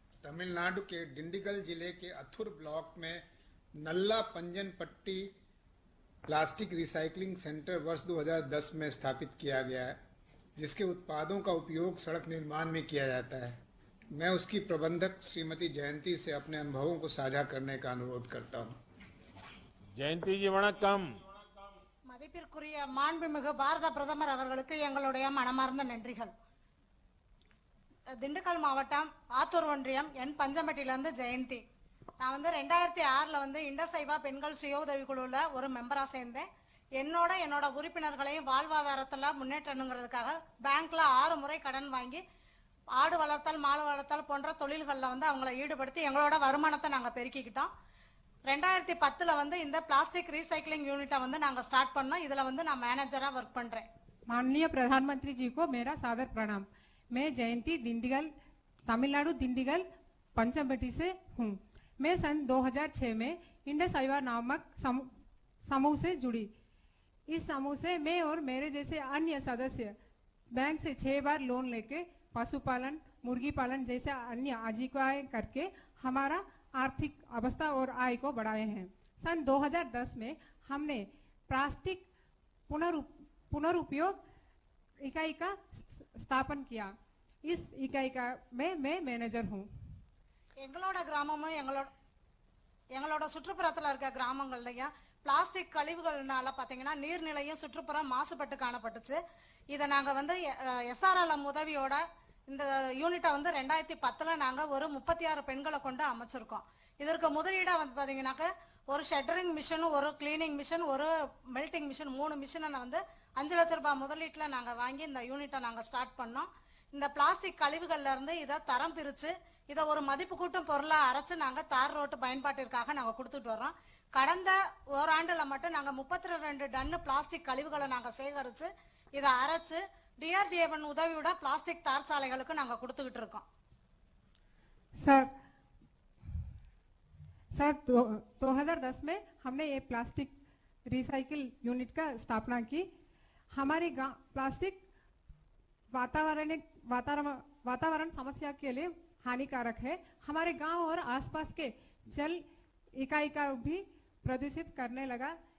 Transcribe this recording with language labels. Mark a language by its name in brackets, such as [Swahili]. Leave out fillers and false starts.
[Hindi] तमिलनाडु के डिंडिगल जिले के अथुर ब्लॉक में नल्ला पंजन पट्टी प्लास्टिक रिसाइकलिंग सेंटर वर्ष 2010 में स्थापित किया गया है, जिसके उत्पादों का उपयोग सड़क निर्माण में किया जाता है। मैं उसकी प्रबंधक श्रीमती जयंती से अपने अनुभवों को साझा करने का अनुरोध करता हूं। जयंती जी वणक्कम। [Tamil] மதிப்பிற்குரிய மாண்புமிகு பாரத பிரதமர் அவர்களுக்கு எங்களுடைய மனமார்ந்த நன்றிகள். திண்டுக்கல் மாவட்டம் ஆத்தூர் ஒன்றியம் என் பஞ்சம்பட்டியிலிருந்து ஜெயந்தி. நான் 2006ல் இண்டசைவா பெண்கள் சுய உதவி குழுவில் ஒரு மெம்பரா சேர்ந்தேன். என்னோட உறுப்பினர்களையும் வாழ்வாதாரத்தில் முன்னேற்றணுங்கிறதுக்காக பேங்க்ல 6 முறை கடன் வாங்கி ஆடு வளர்த்தல், மாடு வளர்த்தல் போன்ற தொழில்களில் அவங்களை ஈடுபடுத்தி எங்களோட வருமானத்தை நாங்கள் பெருக்கிக்கிட்டோம். 2010ல் இந்த பிளாஸ்டிக் ரீसाइक्लिंग यूनिट நாங்க ஸ்டார்ட் பண்ணோம். இதுல நான் मैनेजरा वर्क பண்றேன். [Hindi] माननीय प्रधानमंत्री जी को मेरा सादर प्रणाम। मैं जयंती दिंडीगल, तमिलनाडु दिंडीगल पंचमबटी से हूँ। मैं सन 2006 में इंडसइवा नामक समूह से जुड़ी। इस समूह से मैं और मेरे जैसे अन्य सदस्य बैंक से 6 बार लोन लेके पशुपालन, मुर्गी पालन जैसे अन्य आजीविकाएं करके हमारा आर्थिक अवस्था और आय को बढ़ाए हैं। सन 2010 में हमने प्लास्टिक पुनरुपयोग इकाई का स्थापन किया। इस इकाई का मैं मैनेजर हूँ। [Tamil] எங்களோட கிராமமும் எங்களோட சுற்றுப்புறத்துல இருக்க கிராமங்கள்லயும் பிளாஸ்டிக் கழிவுகள்னால பாத்தீங்கன்னா நீர்நிலையும் சுற்றுப்புறம் மாசுபட்டு காணப்பட்டுச்சு. இதை நாங்க வந்து SRLM உதவியோட இந்த யூனிட்டை வந்து 2010 நாங்க ஒரு 36 பெண்களை கொண்டு அமைச்சிருக்கோம். இதற்கு முதலீடா வந்து பாத்தீங்கன்னாக்க ஒரு ஷட்டரிங் மிஷின், ஒரு கிளீனிங் மிஷின், ஒரு மெல்டிங் மிஷின், 3 மிஷினை வந்து 5 லட்சம் ரூபாய் முதலீட்டுல நாங்க வாங்கி இந்த யூனிட்டை நாங்க ஸ்டார்ட் பண்ணோம். இந்த பிளாஸ்டிக் கழிவுகள்ல இருந்து இதை தரம் பிரிச்சு இதை ஒரு மதிப்பு கூட்டும் பொருளா அரைச்சு நாங்க தார் ரோட்டு பயன்பாட்டிற்காக நாங்க கொடுத்துட்டு வர்றோம். கடந்த ஓராண்டுல மட்டும் நாங்க 32 டன் பிளாஸ்டிக் கழிவுகளை நாங்க சேகரிச்சு இதை அரைச்சு DRDA உதவியோட பிளாஸ்டிக் தார் சாலைகளுக்கு நாங்க கொடுத்துக்கிட்டு இருக்கோம். [Hindi] सर 2010 में हमने ये प्लास्टिक रिसाइकिल यूनिट का स्थापना की। हमारे गांव प्लास्टिक वातावरण समस्या के लिए हानिकारक है। हमारे गांव और आसपास के जल इकाई का भी प्रदूषित करने लगा।